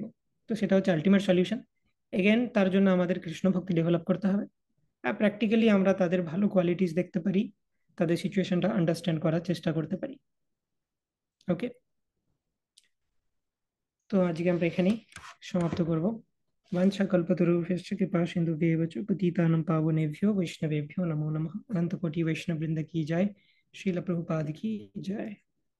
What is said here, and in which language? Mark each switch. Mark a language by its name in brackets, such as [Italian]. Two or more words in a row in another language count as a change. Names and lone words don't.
[Bangla] তো সেটা হচ্ছে [English] ultimate solution. [Bangla] এগেন, তার জন্য আমাদের কৃষ্ণ ভক্তি ডেভেলপ করতে হবে, আর প্র্যাকটিক্যালি আমরা তাদের ভালো কোয়ালিটিস দেখতে পারি, তাদের [English] situationটা understand [Bangla] করার চেষ্টা করতে পারি। ওকে, তো আজকে আমরা এখানেই সমাপ্ত করব। [Sanskrit] वाञ्छा कल्पतरुभ्यश्च कृपा सिन्धुभ्येव च पतितानं पावनेभ्यो वैष्णवेभ्यो नमो नमः। [Hindi] अनंत कोटि वैष्णव वृंद की जय। श्रील प्रभुपाद की जय।